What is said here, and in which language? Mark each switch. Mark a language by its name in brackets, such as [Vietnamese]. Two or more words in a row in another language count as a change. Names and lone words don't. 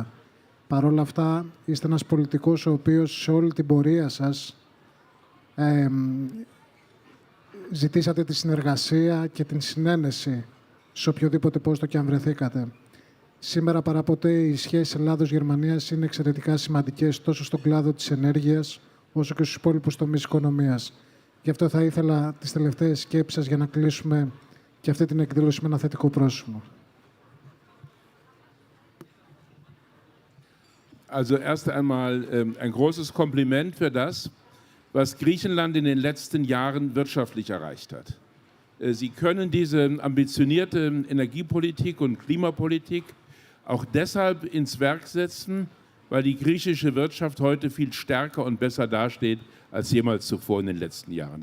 [Greek] Παρ' όλα αυτά, είστε ένας πολιτικός ο οποίος σε όλη την πορεία σας ζητήσατε τη συνεργασία και την συνένεση σε οποιοδήποτε πόστο και αν βρεθήκατε. Σήμερα παραποτέ οι σχέσεις Ελλάδος-Γερμανίας είναι εξαιρετικά σημαντικές τόσο στον κλάδο της ενέργειας όσο και στους υπόλοιπους τομείς οικονομίας. Γι' αυτό θα ήθελα τις τελευταίες σκέψεις σας για να κλείσουμε και αυτή την εκδήλωση με ένα θετικό πρόσημο. [German] Also erst einmal ein großes Kompliment für das, was Griechenland in den letzten Jahren wirtschaftlich erreicht hat. Sie können diese ambitionierte Energiepolitik und Klimapolitik auch deshalb ins Werk setzen, weil die griechische Wirtschaft heute viel stärker und besser dasteht als jemals zuvor in den letzten Jahren.